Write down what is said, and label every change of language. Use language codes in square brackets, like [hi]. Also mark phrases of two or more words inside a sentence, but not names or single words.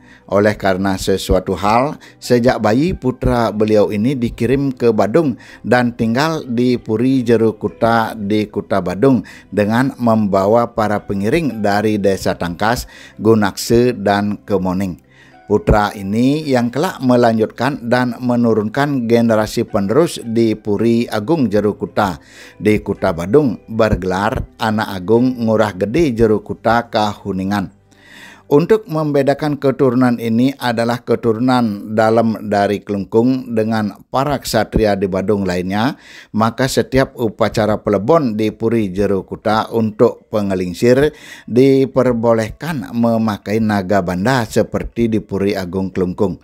[id] Oleh karena sesuatu hal, sejak bayi putra beliau ini dikirim ke Badung dan tinggal di Puri Jero Kuta di Kuta Badung dengan membawa para pengiring dari Desa Tangkas, Gunakse, dan Kemoning. Putra ini yang kelak melanjutkan dan menurunkan generasi penerus di Puri Agung Jero Kuta di Kuta Badung bergelar Anak Agung Ngurah Gede Jero Kuta Kahuningan. Untuk membedakan keturunan ini adalah keturunan dalam dari Kelungkung dengan para ksatria di Badung lainnya, maka setiap upacara pelebon di Puri Jero Kuta untuk pengelingsir diperbolehkan memakai naga banda seperti di Puri Agung Kelungkung.